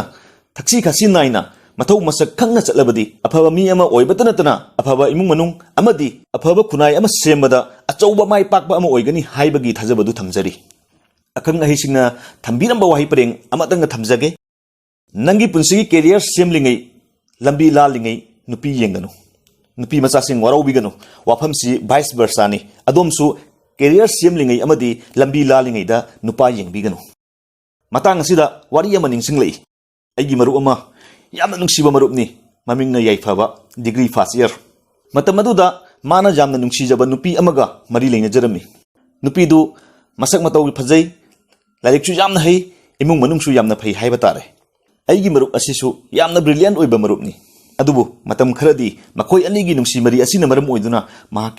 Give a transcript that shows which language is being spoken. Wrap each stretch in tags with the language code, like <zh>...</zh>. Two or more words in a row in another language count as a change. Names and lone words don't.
<mni>thaksi khasi naina mathau masak khangna chatlabadi afaba mi ama oibatana tana afaba imung manung amadi afaba khunai ama sembada achauba mai pakpa ama oigani haibagi thajabadu thamjari akang ahisingna thambiramba wahi pareng amatanga thamjage Nangi punsigi career semlingai lambi lalingai nupi yenganu nupi machasing warau biganu wafam si</mni> <en>vice versa</en> <mni>ni adomsu career semlingai amadi lambi lalingai da nupa yengbiganu matang asida wari ama ningsinglei aigi maru ama yamna nungsiba marupni mamingna yaifaba degree</mni> <en>first year</en> <mni>matamaduda mana jamna nungsijaba nupi amaga mari leina jarami nupi du masak matau phajai lalikchu yamna hai imung manungsu yamna phai haiba tare Aigi marup asisu yamna brilliant oiba marupni adubu matam kharadi makoi anigi nungsi mari asina maram oiduna mahaki</mni>